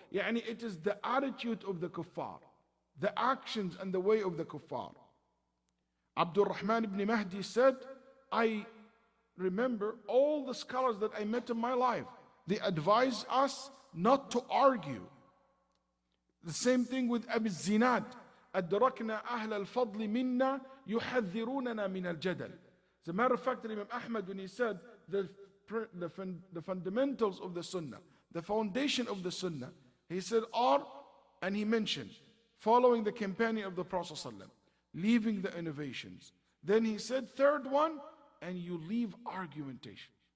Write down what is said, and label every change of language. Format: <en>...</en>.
<en>Yani it is the attitude of the kuffar, the actions and the way of the kuffar. Abdul Rahman ibn Mahdi said, I remember all the scholars that I met in my life, they advise us not to argue. The same thing with Abi Zinad.</en> <ar>أدركنا أهل الفضل منا يحذروننا من الجدل.</ar> <en>As a matter of fact, Imam Ahmad, when he said the fundamentals of the Sunnah, the foundation of the Sunnah, he said are, and he mentioned, following the companion of the Prophet ﷺ, leaving the innovations. Then he said, third one, and you leave argumentation.</en>